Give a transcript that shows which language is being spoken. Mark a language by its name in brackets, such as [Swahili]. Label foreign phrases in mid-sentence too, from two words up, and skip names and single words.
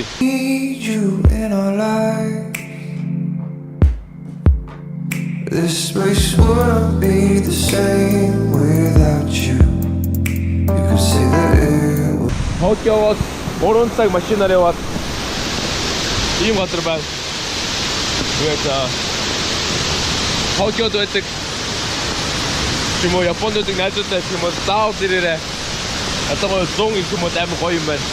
[English] Need you in our life. This place wouldn't be the same without you. You could say that it was. [Mongolian] Токиогоос 3 цаг машинаар яваад ийм газар байна. Тэгээд Токиод байдаг юм уу Японд байдаг найзуудтай юм уу заавал ирээрэй. Одоо 100 их юм уу амар гоё юм байна.